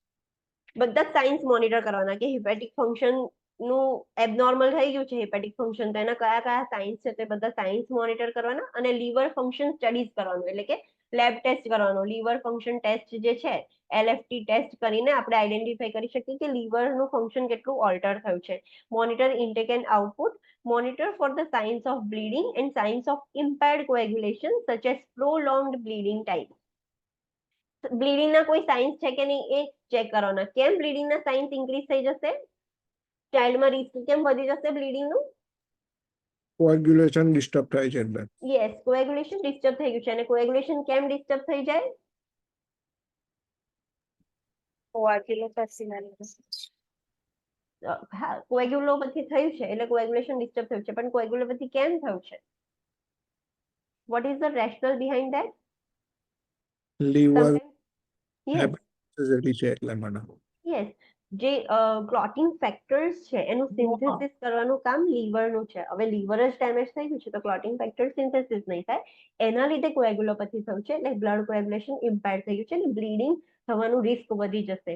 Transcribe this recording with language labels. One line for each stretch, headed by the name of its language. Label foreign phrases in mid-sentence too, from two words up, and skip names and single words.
Gujarati: બધા જ
English: signs monitor
Gujarati: કરવાના કે
English: hepatic function
Gujarati: નું એબનોર્મલ થઈ ગયું છે
English: hepatic function,
Gujarati: તો એના કયા કયા સાઇન્સ છે તે બધા
English: signs monitor
Gujarati: કરવાના. અને
English: liver function studies
Gujarati: કરવાનું એટલે કે
English: lab test
Gujarati: કરવાનો.
English: liver function test
Gujarati: જે છે
English: LFT test
Gujarati: કરીને આપણે આઈડેન્ટિફાઈ કરી શકીએ કે લીવરનું ફંક્શન કેટલું ઓલ્ટર થયું છે.
English: monitor intake and output. Monitor for the signs of bleeding and signs of impaired coagulation such as prolonged bleeding time.
Gujarati: બ્લીડિંગ ના કોઈ સાઇન્સ છે કે નહીં એ ચેક કરવાના. કેમ બ્લીડિંગ ના
English: signs increase
Gujarati: થઈ જશે? ચાઇલ્ડમાં રિસ્ક કેમ વધી જશે બ્લીડિંગ નું?
English: coagulation disturb
Gujarati: થાય છે એટલે.
English: yes, coagulation disturb
Gujarati: થઈ ગયું છે. અને કોએગ્યુલેશન કેમ ડિસ્ટર્બ થઈ જાય? Coagulopathy ના લીધે. હા, કોએગ્યુલોપેથી થયું છે એટલે
English: coagulation disturb
Gujarati: થયું છે, પણ કોએગ્યુલોપેથી કેમ થયું છે?
English: What is the rationale behind that? લીવર Sometimes, yes,
Gujarati: હેપેટાઇટિસ છે એટલા માટે.
English: yes.
Gujarati: જે
English: clotting factors
Gujarati: છે એનું સિન્થેસિસ કરવાનું કામ લીવરનું છે. હવે લીવર જ ડેમેજ થઈ ગયું છે તો
English: clotting factor synthesis
Gujarati: નહીં થાય, એના લીધે કોએગ્યુલોપેથી થયું છે, એટલે
English: blood coagulation impair
Gujarati: થઈ ગયું છે અને બ્લીડિંગ થવાનું રિસ્ક વધી જશે.